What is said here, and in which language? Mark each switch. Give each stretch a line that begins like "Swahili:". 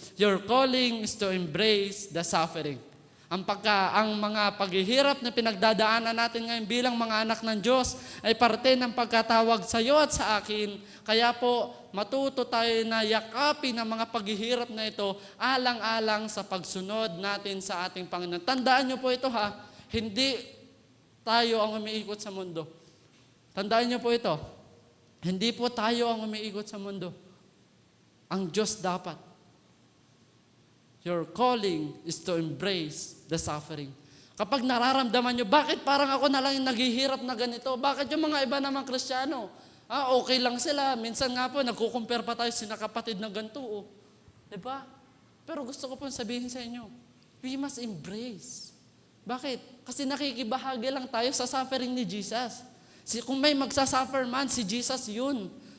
English: Your calling is to embrace the suffering.
Filipino: Ang mga paghihirap na pinagdadaanan natin ngayon bilang mga anak ng Diyos ay parte ng pagkatawag sa iyo at sa akin. Kaya po, matuto tayo na yakapin ang mga paghihirap na ito alang-alang sa pagsunod natin sa ating Panginoon. Tandaan niyo po ito ha, hindi tayo ang umiikot sa mundo. Tandaan niyo po ito, hindi po tayo ang umiikot sa mundo. Ang Diyos dapat.
English: Your calling is to embrace the suffering.
Filipino: Kapag nararamdaman nyo, bakit parang ako na lang yung naghihirap na ganito? Bakit yung mga iba namang Kristiyano? Okay lang sila. Minsan nga po, nagkukumpare pa tayo sina kapatid na ganito. Oh. Diba? Pero gusto ko po sabihin sa inyo,
English: we must embrace
Filipino: Bakit? Kasi nakikibahagi lang tayo sa suffering ni Jesus. Kung may magsasuffer man, si Jesus yun.